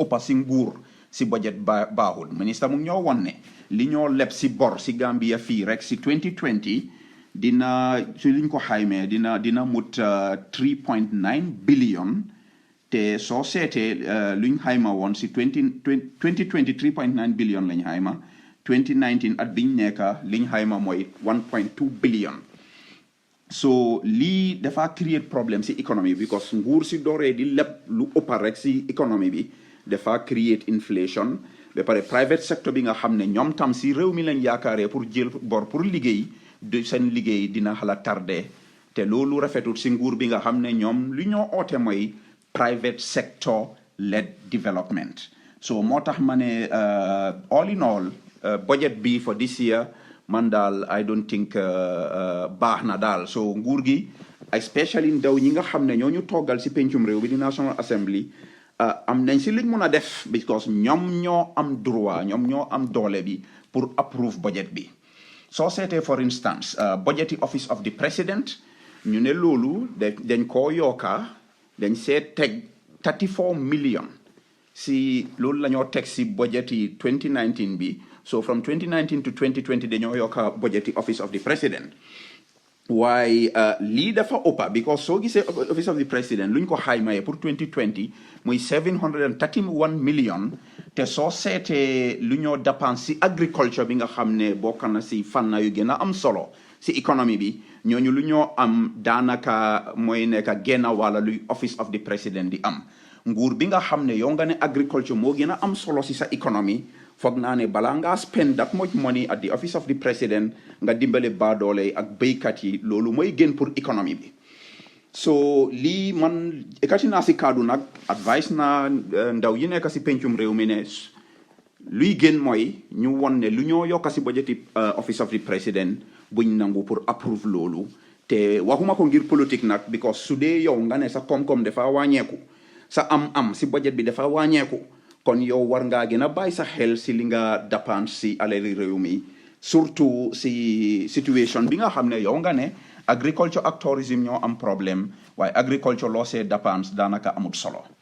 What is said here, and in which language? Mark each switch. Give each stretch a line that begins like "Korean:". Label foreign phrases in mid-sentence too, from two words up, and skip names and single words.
Wolof: ëppa si nguur si budget baaxul ministre mu ñoo won ne li ñoo leb si bor si Gambia fii rek si 2020 dina su liñ ko xaymee dina mut 3.9 billion te soo seetee luñ xayma woon si 2020 3.9 billion lañ xayma 2019 at biñ nekka liñ xayma mooy 1.2 billion so lii dafa create problème si économie bi because nguur si dooree di leb lu ëppa rek si économie bi dafa create inflation ba pare
English: private sector
Wolof: bi nga xam ne ñoom tam si réew mi lañ yaakaaree pour jël bor pour liggéey de seen liggéey dina xala tardé te loolu rafetul si nguur bi nga xam ne ñoom lu ñoo oote mooy
English: private sector led development.
Wolof: So moo tax ma ne
English: all in all
Wolof: budget bi
English: for this year
Wolof: man daal
English: I don't think
Wolof: baax na daal. So nguur gi especially ndaw ñi nga xam ne ñoo ñu toggal si pencum réew bi di National Assembly am nañ si liñ mun a def because ñoom ñoo am droit ñoom ñoo am doole bi pour approve budget bi. soo seetee
English: for instance budget office of the president
Wolof: ñu ne loolu dañ koo yokka dañ seet teg 34 million si loolu la ñoo teg si budget yi 2019 bi. So
English: from 2019 to 2020
Wolof: dañoo yokka
English: budget office of the president
Wolof: waaye lii dafa ëppa because soo gisee
English: office of the president
Wolof: luñ ko xaymaye pour 2020 muy 731 million te soo seetee lu ñoo dépense si agriculture bi nga xam ne bokk na si fànn yu gën a am solo si économie bi ñooñu lu ñoo am daanaka mooy nekk genn wàlla luy office of the president di am nguur bi nga xam ne yow nga ne agriculture moo gën a am solo si sa économie foog naa ne balaa ngaa
English: spend that much money at the office of the president
Wolof: nga dimbale baadoole ak béykat yi loolu mooy gën pour économie bi. So lii man ekkati naa si kaddu nag advice naa ndaw yi nekk si pencum réew mi ne luy gën mooy ñu won ne lu ñoo yokk si
English: budget office of the president
Wolof: buñ nangu pour approve loolu te waxuma ko ngir politique nag because su dee yow nga ne sa koom-koom dafa wàññeeku sa am si budget bi dafa wàññeeku kon yow war ngaa gën a bàyyi sa xel si li nga dépense si alali réew mi surtout si situation bi nga xam ne yow nga ne agriculture ak tourism ñoo am problème waaye agriculture loo see dépense daanaka amut solo.